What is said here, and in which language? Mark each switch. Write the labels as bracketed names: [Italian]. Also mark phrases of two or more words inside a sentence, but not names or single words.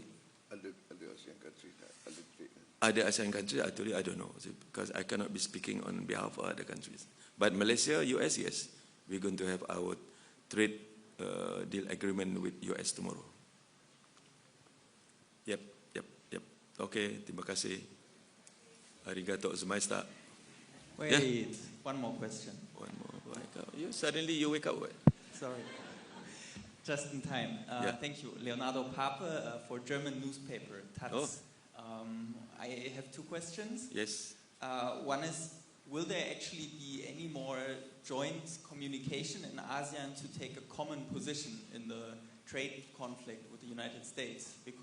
[English] Other ASEAN countries, other trade. Other ASEAN countries, actually, I don't know, because I cannot be speaking on behalf of other countries. But Malaysia, US, yes, we're going to have our trade deal agreement with US tomorrow. Yep. [Malay] Okay, terima kasih. [Japanese] ありがとうございました. [English] Wait, yeah? One more question. One more. Suddenly you wake up. What? Sorry. Just in time. Yeah. Thank you. Leonardo Pape for German newspaper, Taz. Oh. I have two questions. Yes. One is, will there actually be any more joint communication in ASEAN to take a common position in the trade conflict with the United States?